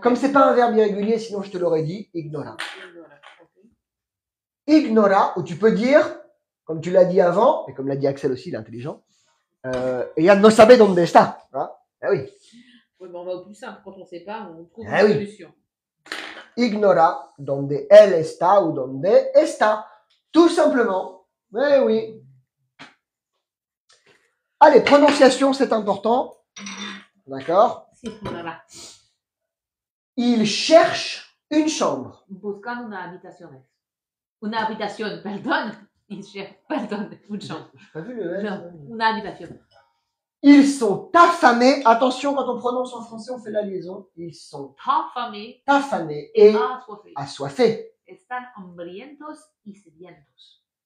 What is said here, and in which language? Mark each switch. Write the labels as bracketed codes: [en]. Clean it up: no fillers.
[fr] Comme c'est pas un verbe irrégulier, sinon je te l'aurais dit, ignora. Okay. Ignora, où tu peux dire, comme tu l'as dit avant, et comme l'a dit Axel aussi, il est intelligent, [es] ella no sabe donde está. [fr] Hein? Ah oui. Oui, mais on va au plus simple. Quand on ne sait pas, on trouve Ah une oui. solution. [es] Ignora donde él está [fr] ou [es] donde está. [fr] Tout simplement. Oui, oui. Allez, prononciation, c'est important. D'accord? Si, voilà. Il cherche une chambre. [es] Buscando una habitación. Una habitación, perdón. [fr] Il cherche, pardon, une chambre. J'ai pas vu le L. [es] Non, una habitación. [fr] Ils sont affamés. Attention, quand on prononce en français, on fait la liaison. Ils sont affamés et assoiffés. [es] Están hambrientos y sedientos.